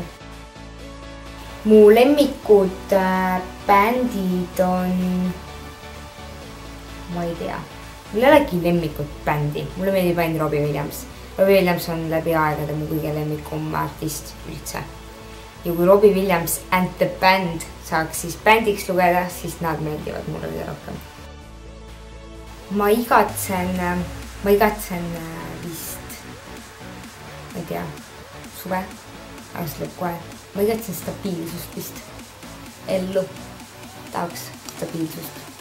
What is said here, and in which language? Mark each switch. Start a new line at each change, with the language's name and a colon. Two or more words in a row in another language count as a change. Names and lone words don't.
Estonian: Mu lemmikud bändid on, ma ei tea, mul ei olegi lemmikut bändi, mulle meeldib ainult Robbie Williams. Robbie Williams on läbi aegade mu kõige lemmikum artist üldse. Ja kui Robbie Williams and the band saaks siis bändiks lugeda, siis nad meeldivad mulle kõige rohkem. Ma igatsen vist, ma ei tea, suve, aga see lõpp kohe. Ma igatsen stabiilsust vist. Ellu tahaks stabiilsust.